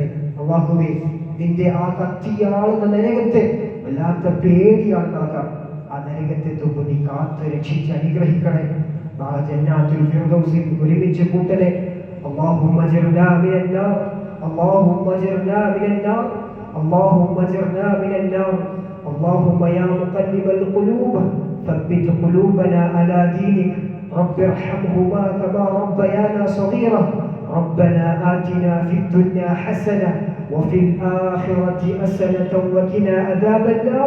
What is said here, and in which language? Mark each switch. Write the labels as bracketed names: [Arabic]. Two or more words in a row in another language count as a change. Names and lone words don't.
[Malayalam] അല്ലാഹുവേ, നിന്റെ ആ കത്തിയാളുന്ന നരകത്തെ വല്ലാത്ത പേടിയാണ് നാഥ. ആ നരകത്തെ തൊട്ട് നീ കാത്ത് രക്ഷിച്ച് അനുഗ്രഹിക്കണേ. നാളെ ജന്നാത്തുൽ ഫിർദൗസിൽ ഒരുമിച്ച് കൂട്ടണേ. [Arabic] اللهم أجرنا من النار، اللهم أجرنا من النار، اللهم أجرنا من النار. اللهم يا مقلب القلوب ثبت قلوبنا على دينك. رب ارحمهما كما ربيانا صغيرا. ربنا آتنا في الدنيا حسنة وفي الآخرة حسنة وقنا عذاب النار.